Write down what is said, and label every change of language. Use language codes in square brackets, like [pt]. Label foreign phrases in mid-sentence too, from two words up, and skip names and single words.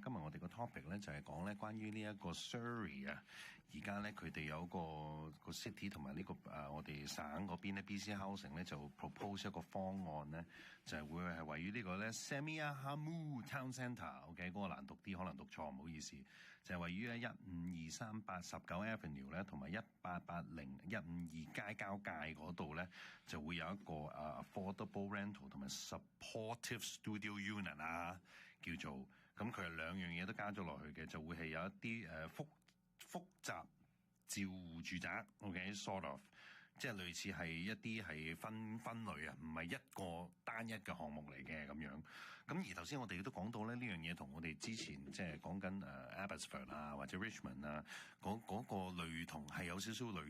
[yue] 今日我哋個 topic 咧就係講咧關於呢一個 Surrey 啊，而家咧佢哋有個 city 同埋呢個我哋省嗰邊咧 BC Housing 咧就 propose 一個方案咧，就係會係位於呢個咧 Semiahmoo Town Centre，OK， 嗰個難讀啲，可能讀錯，唔好意思。就係位於咧1523819 Avenue 咧，同埋1880152街交界嗰度咧，就會有一個 [en] affordable rental [yue] 同埋 [en] supportive studio unit [yue] 啊，叫做咁佢係兩樣嘢都加咗落去嘅，就會係有一啲複雜照護住宅 ， [en] OK，sort of， [yue] 即係類似係一啲係分類啊，唔係一個單一嘅項目嚟嘅咁樣。咁而頭先我哋都講到咧，呢樣嘢同我哋之前即係講緊Abbotsford 啊或者 Richmond 啊嗰個類同係有少少類